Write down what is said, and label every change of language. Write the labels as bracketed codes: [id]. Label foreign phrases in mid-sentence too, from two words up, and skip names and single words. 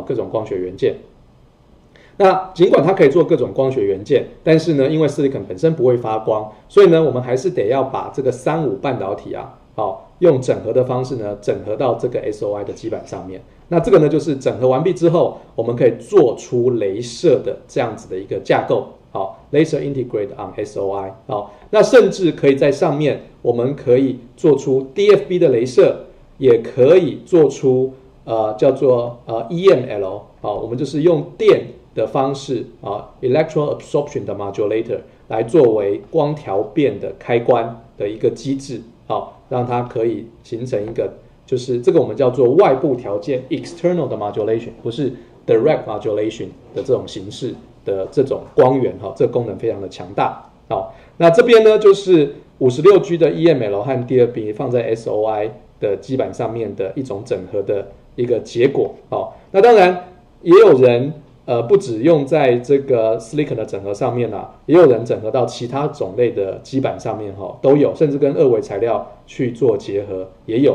[zh] 那尽管它可以做各种光学元件，但是呢，因为 Silicon 本身不会发光，所以呢，我们还是得要把这个35半导体用整合的方式呢，整合到这个 SOI 的基板上面。那这个呢，就是整合完毕之后，我们可以做出雷射的这样子的一个架构。 [en] Laser integrate on SOI。 [zh] 那甚至可以在上面，我们可以做出 DFB 的雷射，也可以做出叫做EML。我们就是用电的方式 [en] electron absorption [zh] 的 modulator 来作为光调变的开关的一个机制，让它可以形成一个，就是这个我们叫做外部条件 external 的 modulation， 不是 [en] direct modulation [zh] 的这种形式的这种光源，这个功能非常的强大。那这边呢就是56G 的 EML 和 DFB 放在 SOI 的基板上面的一种整合的一个结果。那当然也有人不只用在这个 Silicon 的整合上面也有人整合到其他种类的基板上面都有，甚至跟二维材料去做结合也有。